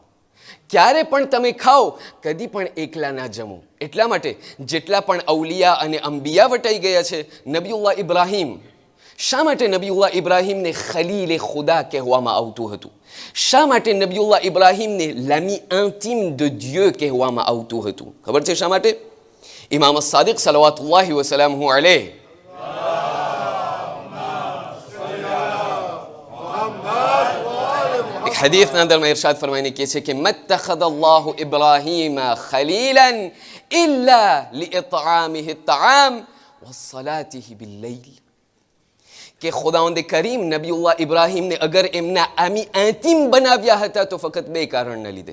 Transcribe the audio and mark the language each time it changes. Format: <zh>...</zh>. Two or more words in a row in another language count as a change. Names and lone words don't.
<gu>ક્યારે પણ તમે ખાઓ, કદી પણ એકલા ના જમો. એટલા માટે જેટલા પણ અવલિયા અને અંબિયા વટાઈ ગયા છે, નબીઉલ્લાહ ઇબ્રાહીમ, શા માટે નબીઉલ્લાહ ઇબ્રાહીમને ખલીલે ખુદા કહેવામાં આવતું હતું? શા માટે નબીઉલ્લાહ ઇબ્રાહીમને</gu> <fr>l'ami intime de Dieu</fr> <gu>કહેવામાં આવતું હતું? ખબર છે શા માટે? ઇમામ સાદિક</gu> <ar>صلوات الله وسلامه عليه</ar> <gu>એક હદીસના અંદરમાં ઇરશાદ ફરમાઈને કહે છે કે</gu> <ar>ما اتخذ الله إبراهيم خليلا إلا لإطعامه الطعام وصلاته بالليل,</ar> <gu>કે ખુદાવંદ કરીમ નબીઉલ્લાહ ઇબ્રાહીમને અગર એમના</gu> <fr>ami intime</fr> <gu>બનાવ્યા હતા તો ફક્ત 2 કારણના લીધે.</gu>